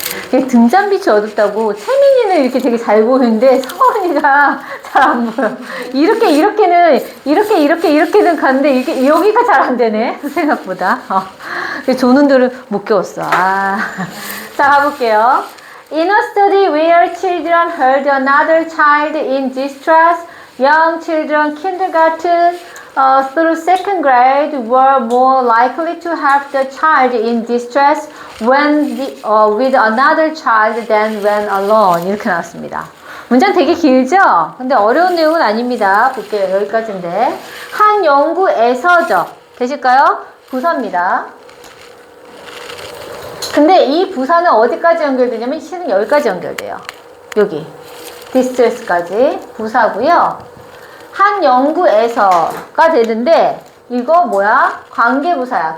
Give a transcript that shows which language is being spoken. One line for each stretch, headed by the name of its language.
Korean: 등잔빛이 어둡다고 채민이는 이렇게 되게 잘 보이는데 서은이가 잘 안 보여. 이렇게는 가는데 이게 여기가 잘 안 되네 생각보다. 조는들을 못 깨웠어. 자, 가볼게요.
English: In a study where children heard another child in distress, young children kindergarten through second grade were more likely to help the child in distress when with another child than when alone.
Korean: 이렇게 나왔습니다. 문장 되게 길죠? 근데 어려운 내용은 아닙니다. 볼게요. 여기까지인데. 한 연구에서죠. 되실까요? 부사입니다. 근데 이 부사는 어디까지 연결되냐면 실은 여기까지 연결돼요. 여기. distress까지 부사고요. 한 연구에서가 되는데 이거 뭐야? 관계부사야.